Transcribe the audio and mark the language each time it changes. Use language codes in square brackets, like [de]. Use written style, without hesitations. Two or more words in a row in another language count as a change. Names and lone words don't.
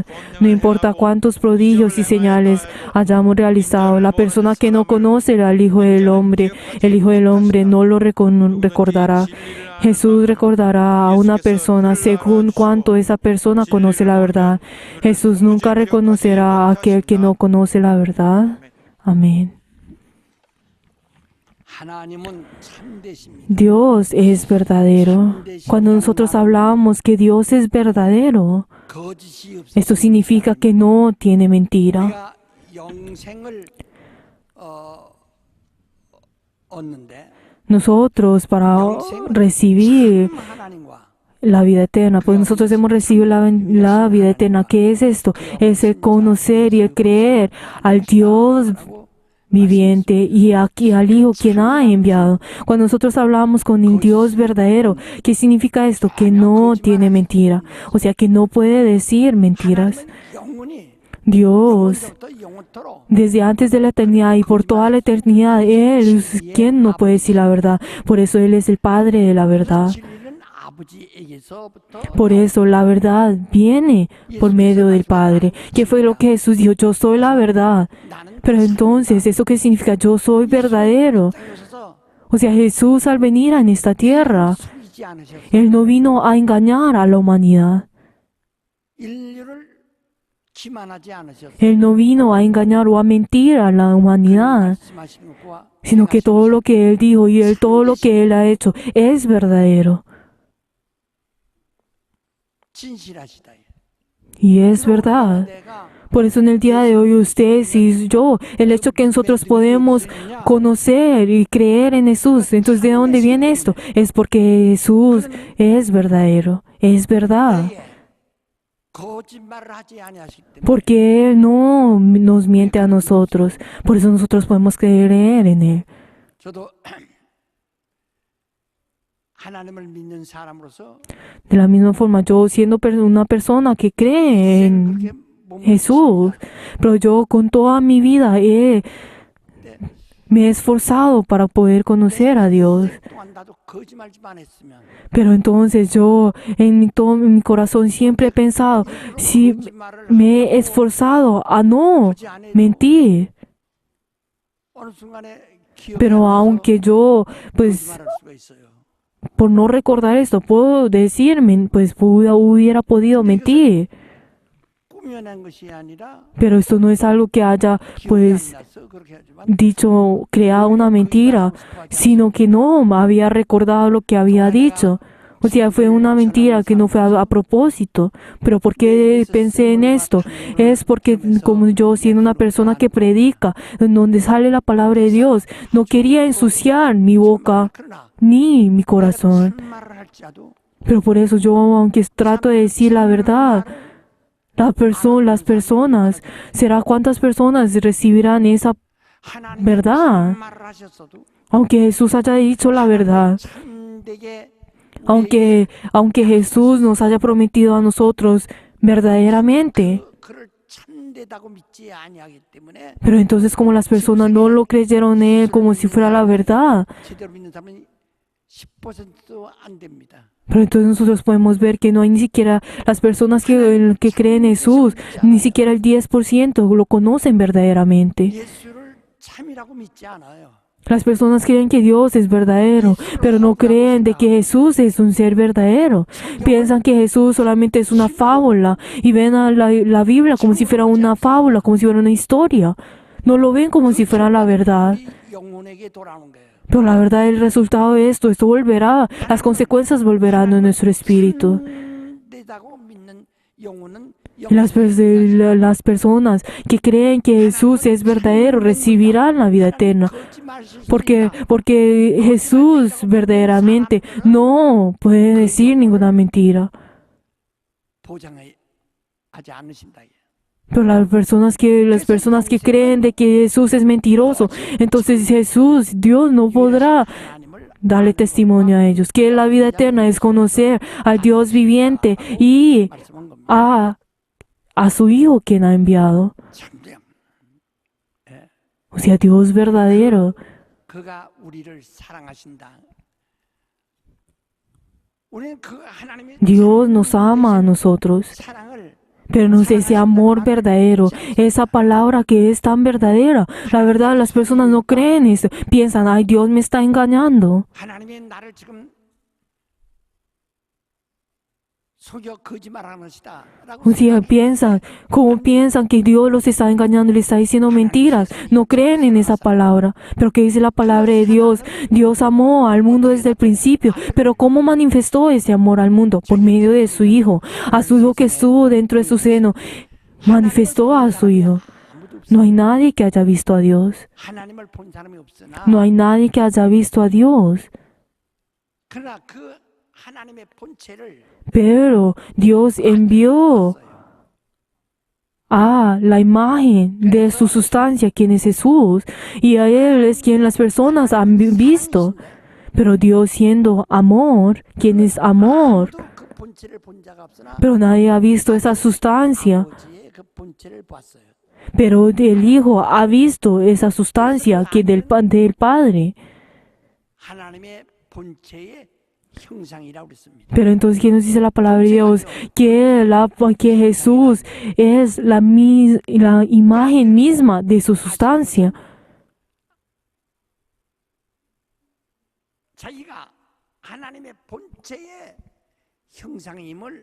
[es] No importa cuántos prodigios y señales hayamos realizado, la persona que no conoce al Hijo del Hombre, el Hijo del Hombre no lo recordará. Jesús recordará a una persona según cuánto esa persona conoce la verdad. Jesús nunca reconocerá a aquel que no conoce la verdad. Amén. [ko] 하나님은 참되십니다. [es] Dios es verdadero. Cuando nosotros hablamos que Dios es verdadero, [ko] 거짓이 없어. [es] esto significa que no tiene mentira. [ko] 우리가 영생을 얻는데 [es] Nosotros para recibir [ko] 참 하나님과 [es] la vida eterna, pues nosotros hemos recibido la vida eterna. ¿Qué es esto? Es el conocer y el creer al Dios viviente y aquí al Hijo quien ha enviado. Cuando nosotros hablamos con el Dios verdadero, ¿qué significa esto? Que no tiene mentira. O sea, que no puede decir mentiras. [ko] 영원히 [es] Dios, [ko] 영원부터 영원토록 [es] desde antes de la eternidad y por toda la eternidad, Él es quien no puede decir la verdad. Por eso Él es el Padre de la verdad. [ko] 진리는 아버지에게서부터 [es] Por eso la verdad viene por medio del Padre. ¿Qué fue lo que Jesús dijo? Yo soy la verdad. [ko] 나는 [es] Pero entonces, ¿eso qué significa? Yo soy verdadero. [ko] 땅에 오셔서 [es] O sea, Jesús al venir en esta tierra, [ko] 속이지 않으셔서 [es] Él no vino a engañar a la humanidad. [ko] 인류를 기만하지 않으셨어요. [es] Él no vino a engañar o a mentir a la humanidad, [ko] 말씀하신 것과 [es] sino que todo lo que Él dijo y todo lo que Él ha hecho es verdadero. [ko] 진실하시다. [es] Y es verdad. [ko] 내가 [es] Por eso en el día de hoy ustedes y yo, el hecho que nosotros podemos conocer y creer en Jesús, entonces ¿de dónde viene esto? Es porque Jesús es verdadero, es verdad. [ko] 거짓말을 하지 아니하시기 때문에 [es] Porque Él no nos miente a nosotros, por eso nosotros podemos creer en Él. [ko] 저도 하나님을 믿는 사람으로서 [es] De la misma forma, yo siendo una persona que cree en [ko] 그렇게 몸을 [es] Jesús, pero yo con toda mi vida me he esforzado para poder conocer a Dios. [ko] 동안 나도 거짓말만 했으면 [es] Pero entonces yo en todo mi corazón siempre he pensado, si [ko] 거짓말을 [es] me he esforzado a no [ko] 하지 않아도 [es] mentir, [ko] 어느 순간에 기억이 [es] pero [ko] 안 나서 [es] aunque yo, pues, [ko] 거짓말할 수가 있어요. [es] por no recordar esto, puedo decir, pues hubiera podido mentir. [ko] 꾸며낸 것이 아니라 [es] Pero esto no es algo que haya, [ko] 기억이 [es] pues, [ko] 안 나서 그렇게 하지만 [es] dicho, creado una mentira, sino que no me había recordado lo que había dicho. O sea, fue una mentira que no fue a propósito. Pero ¿por qué pensé en esto? Es porque como yo siendo una persona que predica, en donde sale la palabra de Dios, no quería ensuciar mi boca [ko] 그러나 [es] ni mi corazón. [ko] 참말을 할지라도 [es] Pero por eso yo, aunque trato de decir la las personas, ¿será cuántas personas recibirán esa [ko] 하나님이 [es] verdad? [ko] 말을 하셨어도 [es] Aunque Jesús haya dicho la verdad, [ko] 참되게 [es] aunque Jesús nos haya prometido a nosotros verdaderamente, [ko] 그를 참되다고 믿지 아니하기 때문에 [es] pero entonces como las personas no lo creyeron en Él como si fuera la verdad, [ko] 제대로 믿는 사람은 10%도 안 됩니다. [es] pero entonces nosotros podemos ver que no hay ni siquiera las personas que creen en Jesús, ni siquiera el 10% lo conocen verdaderamente. [ko] 예수를 참이라고 믿지 않아요. [es] Las personas creen que Dios es verdadero, pero no creen de que Jesús es un ser verdadero. Piensan que Jesús solamente es una fábula y ven a la Biblia como si fuera una fábula, como si fuera una historia. No lo ven como si fuera la verdad. [ko] 우리 영혼에게 돌아오는 거예요. [es] Pero la verdad, el resultado de esto volverá, las consecuencias volverán en nuestro espíritu. [ko] 참되다고 믿는 영혼은 [es] Y las personas que creen que Jesús es verdadero recibirán la vida eterna. Porque Jesús verdaderamente no puede decir ninguna mentira. [ko] 보장하지 않으신다. [es] Pero las personas que creen de que Jesús es mentiroso, entonces Dios no podrá darle testimonio a ellos. Que la vida eterna es conocer al Dios viviente y a su Hijo quien ha enviado. O sea, Dios verdadero. [ko] 그가 우리를 사랑하신다. 우리는 그 하나님의 [es] Dios nos ama a nosotros, [ko] 사랑을 [es] pero no es ese amor verdadero, esa palabra que es tan verdadera. La verdad, las personas no creen eso. Piensan, ay, Dios me está engañando. [ko] 하나님의 나를 지금 속여 거짓말하는 것이다. [es] O sea, piensan que Dios los está engañando y les está diciendo mentiras. No creen en esa palabra. Pero ¿qué dice la palabra de Dios? Dios amó al mundo desde el principio. Pero ¿cómo manifestó ese amor al mundo? Por medio de su Hijo. A su Hijo que estuvo dentro de su seno. Manifestó a su Hijo. No hay nadie que haya visto a Dios. [ko] 하나님을 본 사람이 없으나 [es] No hay nadie que haya visto a Dios. [ko] 그러나 그 하나님의 본체를 [es] Pero Dios envió a la imagen de su sustancia, quien es Jesús, y a Él es quien las personas han visto. Pero Dios siendo amor, quien es amor, [ko] 그 본체를 본 자가 없으나 [es] pero nadie ha visto esa sustancia. [ko] 아버지의 그 본체를 봤어요. [es] Pero el Hijo ha visto esa sustancia que del Padre. [ko] 하나님의 본체의 형상이라고 그랬습니다. [es] Pero entonces, ¿qué nos dice la palabra de Dios? Que Jesús es la imagen misma de su sustancia. [ko] 자기가 하나님의 본체의 형상임을